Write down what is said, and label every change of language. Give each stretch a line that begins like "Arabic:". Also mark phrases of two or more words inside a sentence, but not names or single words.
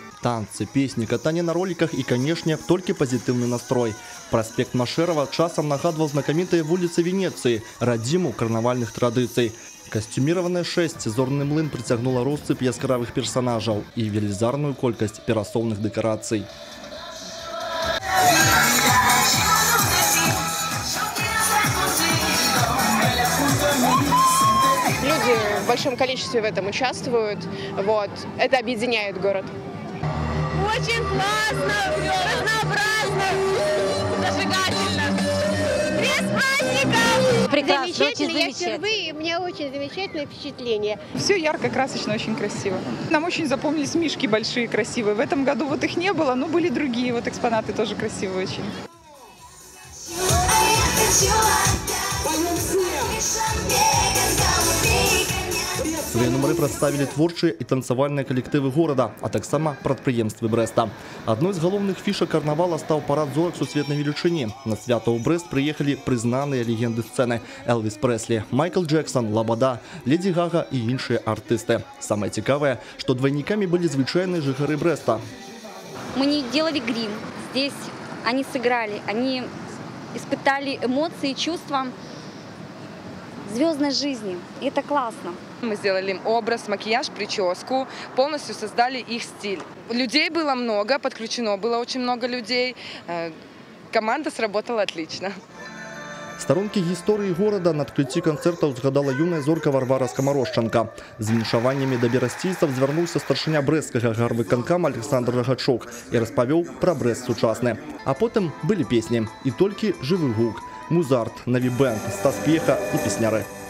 Belarusian: Танцы, песні, катанне на роликах і, канешне, толькі пазітыўны настрой. Праспект Машэрава часам нагадваў знакамітыя вуліцы Венецыі, радзіму карнавальных традыцый. Касцюміраванае шэсць зорны млын прыцягнула россыпь яскравых персанажаў і велізарную колькасць перасоўных дэкарацый.
Russian: Люди в большом количестве в этом участвуют. Вот. Это объединяет город. Очень классно, разнообразно, зажигательно. Без праздников! Прекрасно, Замечательно, очень я впервые, у меня очень замечательное впечатление. Все ярко, красочно, очень красиво. Нам очень запомнились мишки большие, красивые. В этом году вот их не было, но были другие вот экспонаты тоже красивые очень.
Belarusian: Свае нумары прадставілі творчыя і танцавальныя калектывы горада, а таксама прадпрыемствы Брэста. Адной з галоўных фішак карнавала стаў парад зорак сусветнай велічыні. На свята ў Брэст прыехалі прызнаныя легенды сцэны: Элвіс Прэслі, Майкл Джексон, Лабада, Леді Гага і іншыя артысты. Самае цікавае, што двайнікамі былі звычайныя жыхары Брэста.
Russian: Мы не делали грим. Здесь они сыграли, они испытали эмоции, чувства звездной жизни. И это классно. Мы сделали им образ, макияж, прическу, полностью создали их стиль. Людей было много, подключено было очень много людей. Команда сработала отлично.
Belarusian: Старонкі гісторыі горада на адкрыцці канцэртаў згадала юная зорка Варвара Скамарожчанка. З віншаваннямі да берасційцаў звярнуўся старшыня брэсцкага гарвыканкама Александр Рагачок і распавёў пра Брэст сучасны. А потым былі песні і толькі жывы гук, музарт, наві-бэнд, Стас П'еха і песняры.